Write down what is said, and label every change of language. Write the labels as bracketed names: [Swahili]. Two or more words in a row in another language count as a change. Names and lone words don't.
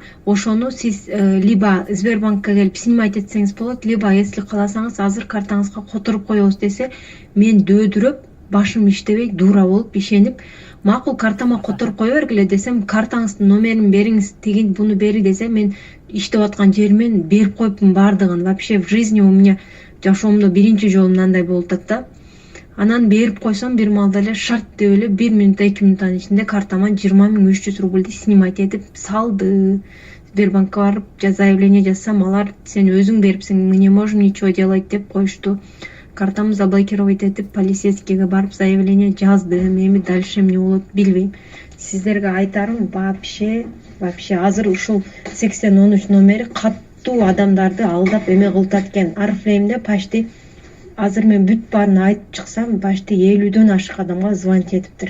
[Kyrgyz] Ошону сиз либо Сбербанкка келип снимать этсеңиз болот, [Russian] либо если [Kyrgyz] кааласаңыз азыр картаңызга которуп коебуз десе, мен дөөдүрөп, башым иштебей, дура болуп ишенип, макул, картама которуп кое бергиле десем, картаңыздын номерин бериңиз, тигин буну бери десе, мен иштеп аткан жеримен берип коюпмун баардыгын. [Russian] Вообще в жизни у меня [Kyrgyz] жашоомдо биринчи жолу мындай болуп атат да. Анан берип койсом, бир маалда эле шарт деп эле 1 минут 2 минуттун ичинде картама 20 300 рубльди снимать этип салды. Сбербанкка барып заявление жазсам, алар сен өзүң берипсиң, [Russian] мы не можем ничего делать [Kyrgyz] деп коюшту. Картамды заблокировать этип, полицейскийге барып заявление жаздым. Эми дальше эмне болот билбейм. Сиздерге айтарым, вообще азыр ушул 8013 номери каттуу адамдарды алдап эме кылып аткен. Арфлеймде почти азыр мен бүт баарын айтып чыксам, почти 50дөн ашык адамга звонить этиптир.